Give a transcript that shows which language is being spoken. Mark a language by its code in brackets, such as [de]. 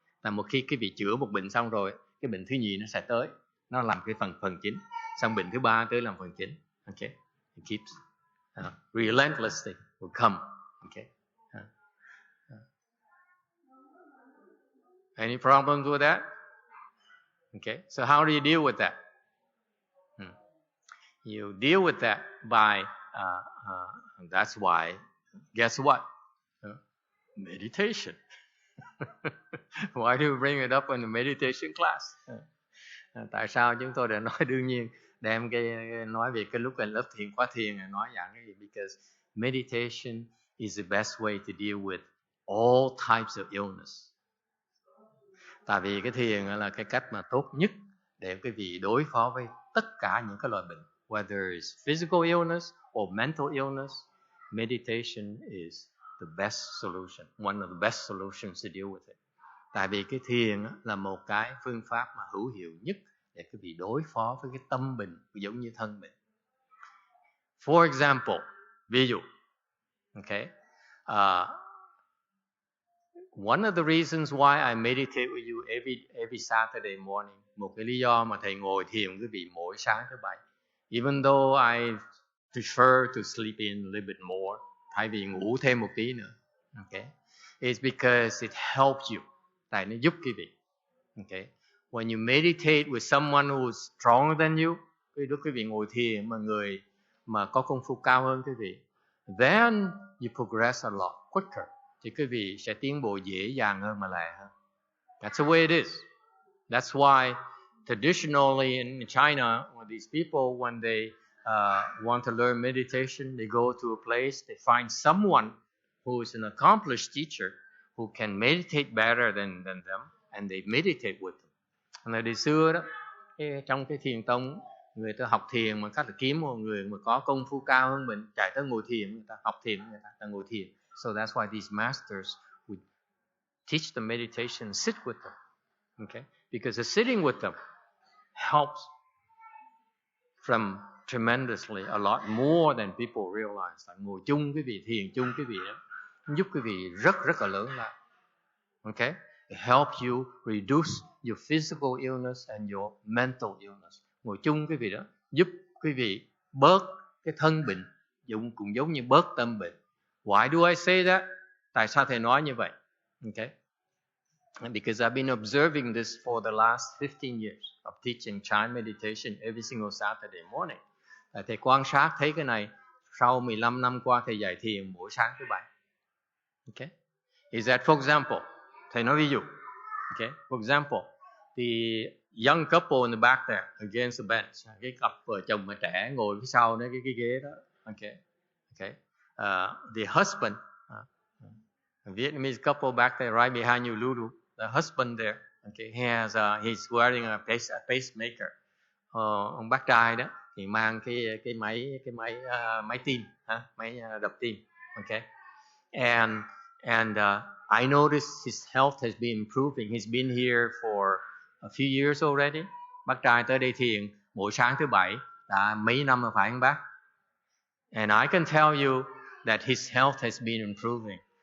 [vi] Là một khi quý vị chữa một bệnh xong rồi, cái bệnh thứ nhì nó sẽ tới, nó làm cái phần chính, xong bệnh thứ ba tới làm phần chính. [en] Okay, it keeps relentlessly will come. Okay. Any problems with that? Okay, so how do you deal with that? You deal with that by, that's why, guess what? Meditation. Why do we bring it up in the meditation class? [vi] Tại sao chúng tôi đã nói đương nhiên đem nói về cái lúc lên lớp thiền khóa thiền nói dạng cái gì? [en] Because meditation is the best way to deal with all types of illness. [vi] Tại vì cái thiền là cái cách mà tốt nhất để quý vị đối phó với tất cả những cái loại bệnh. [en] Whether it's physical illness or mental illness, meditation is the best solution, one of the best solutions to deal with it. [vi] Tại vì cái thiền là một cái phương pháp mà hữu hiệu nhất để quý vị đối phó với cái tâm bệnh giống như thân bệnh. [en] For example, [vi] ví dụ, [en] okay, one of the reasons why I meditate with you every Saturday morning, [vi] một cái lý do mà thầy ngồi thiền quý vị mỗi sáng thứ bảy, [en] even though I prefer to sleep in a little bit more, [vi] thay vì ngủ thêm một tí nữa, [en] okay, it's because it helps you, [vi] tại nó giúp quý vị. [en] Okay, when you meditate with someone who's stronger than you, [vi] lúc quý vị ngồi thiền mà người mà có công phu cao hơn quý vị, [en] then you progress a lot quicker. [vi] Thì quý vị sẽ tiến bộ dễ dàng hơn mà lẹ hơn. [en] That's the way it is. That's why traditionally in China, when these people, when they want to learn meditation, they go to a place, they find someone who is an accomplished teacher who can meditate better than them, and they meditate with them. [vi] Là đời xưa đó, trong cái thiền tông, người ta học thiền mà cách là kiếm một người mà có công phu cao hơn mình, chạy tới ngồi thiền, người ta học thiền, người ta ngồi thiền. [en] So that's why these masters would teach them meditation, sit with them. Okay? Because the sitting with them helps from tremendously a lot more than people realize. [vi] Ngồi chung quý vị, thiền chung quý vị đó, giúp quý vị rất là lớn lao. [en] Okay? It helps you reduce your physical illness and your mental illness. [vi] Ngồi chung quý vị đó, giúp quý vị bớt cái thân bệnh, cũng giống như bớt tâm bệnh. [en] Why do I say that? [vi] Tại sao thầy nói như vậy? [en] Okay? Because I've been observing this for the last 15 years of teaching Chan meditation every single Saturday morning. [vi] Thầy quan sát thấy cái này sau 15 năm qua thầy dạy thiền mỗi sáng thứ bảy. [en] Okay? Is that, for example, [vi] thầy nói ví dụ. [en] Okay? For example, the young couple in the back there against the bench. [vi] Cái cặp vợ chồng mà trẻ ngồi phía sau đó, cái ghế đó. [en] Okay? Okay? The husband, a Vietnamese couple back there right behind you, Lulu. The husband there, okay, he's wearing a pacemaker. [vi] Ông bác trai đó thì mang cái máy tim, máy đập tim, okay. [en] And I noticed his health has been improving. He's been here for a few years already. [vi] Bác trai tới đây thiền mỗi sáng thứ bảy đã mấy năm rồi phải không bác? [en] And I can tell you that his health has been improving.